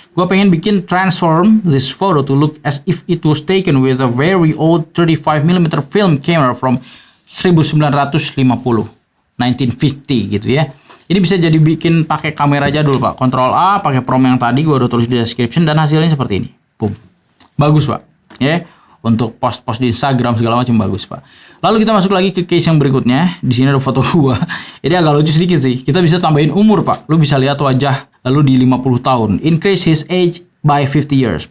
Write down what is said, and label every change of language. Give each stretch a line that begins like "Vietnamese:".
Indonesian: Gua pengen bikin
English: transform this photo to look as if it was taken with a very old 35mm film camera from 1950, 1950
Indonesian: gitu ya. Ini bisa jadi bikin pakai kamera jadul pak. Ctrl A, pakai prompt yang tadi gua udah tulis di description, dan hasilnya seperti ini. Boom. Bagus pak. Ya. Untuk post-post di Instagram segala macam bagus pak. Lalu kita masuk lagi ke case yang berikutnya. Di sini ada foto gua. Ini agak lucu sedikit sih. Kita bisa tambahin umur pak. Lu bisa lihat wajah lalu di 50 tahun.
English: Increase his age by 50 years.